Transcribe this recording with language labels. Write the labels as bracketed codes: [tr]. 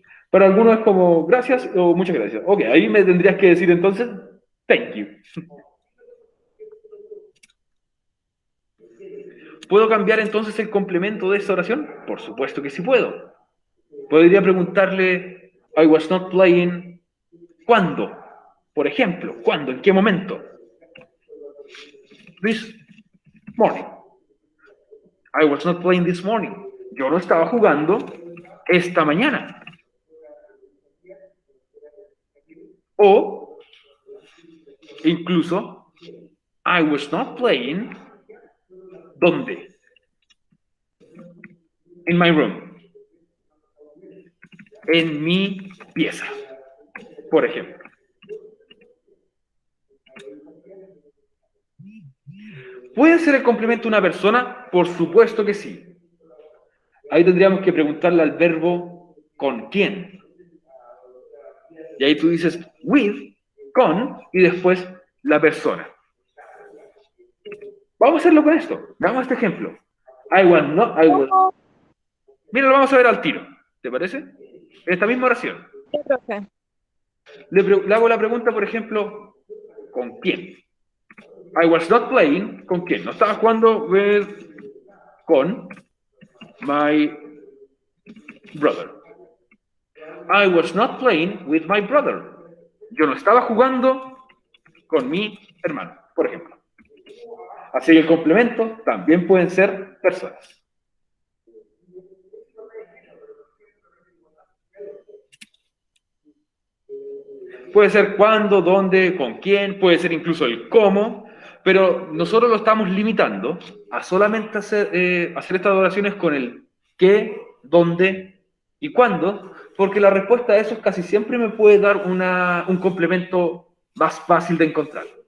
[es] Para algunos es como gracias o muchas gracias. Ok, ahí me tendrías que decir entonces [en] thank you. [es] ¿Puedo cambiar entonces el complemento de esta oración? Por supuesto que sí puedo. Podría preguntarle [en] I was not playing. [es] ¿Cuándo? Por ejemplo, ¿cuándo? ¿En qué momento? This morning. [en] I was not playing this morning. [es] Yo no estaba jugando esta mañana. O, incluso, [en] I was not playing, [es] ¿dónde? [en] In my room. [es] En mi pieza, por ejemplo. ¿Puede ser el complemento una persona? Por supuesto que sí. Ahí tendríamos que preguntarle al verbo ¿con quién? Y ahí tú dices with, con, y después la persona. Vamos a hacerlo con esto. Veamos este ejemplo. [en] I was not, I was... [es] Mira, lo vamos a ver al tiro. ¿Te parece? Esta misma oración. Sí, profe. Le hago la pregunta, por ejemplo, ¿con quién? [en] I was not playing, [es] ¿con quién? No estaba jugando con [en] my brother. I was not playing with my brother. [es] Yo no estaba jugando con mi hermano, por ejemplo. Así que el complemento también pueden ser personas. Puede ser cuándo, dónde, con quién, puede ser incluso el cómo, pero nosotros lo estamos limitando a solamente hacer estas oraciones con el qué, dónde y cuándo, porque la respuesta a eso casi siempre me puede dar un complemento más fácil de encontrar.